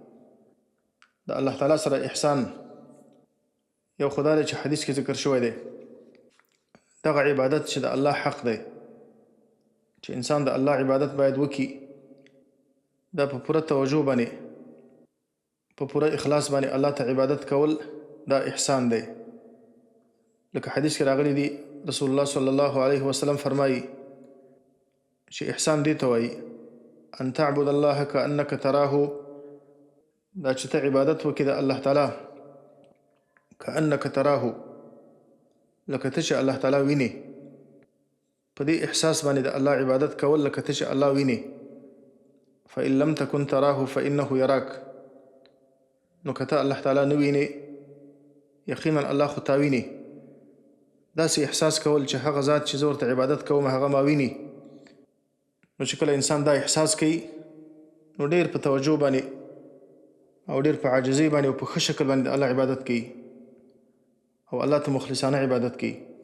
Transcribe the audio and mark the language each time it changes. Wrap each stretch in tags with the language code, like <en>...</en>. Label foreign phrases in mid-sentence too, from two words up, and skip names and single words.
<ps>د الله تعالی سره احسان یو خدای دی چې حدیث کې ذکر شوی دی، دغه عبادت چې د الله حق دی، چې انسان د الله عبادت باید وکړي، دا په پوره توجه باندې په پوره اخلاص باندې الله ته عبادت کول، دا احسان دی. لکه حدیث کې راغلی دی</ps> <ar>رسول الله صلی الله علیه وسلم</ar> <ps>فرمایي چې احسان دې ته وایي</ps> <ar>ان تعبد الله کأنک تراه،</ar> <ps>دا چې ته عبادت وکړې د الله تعالی</ps> <ar>کأنک تراه،</ar> <ps>لکه ته چې الله تعالی ویني. په دې احساس باندې د الله عبادت کول لکه ته چې الله ویني.</ps> <ar>فإن لم تكن تراه فإنه يراك،</ar> <ps>نو که ته الله تعالی نه ویني یقینا الله خو تا ویني. داسې احساس کول چې هغه ذات چې زه ورته عبادت کوم هغه ما ویني. نو چې کله انسان دا احساس کوي نو ډېر په توجه باندې او ډېر په عاجزۍ باندې او په ښه شکل باندې الله عبادت کوي او الله ته مخلصانه عبادت کوي.</ps>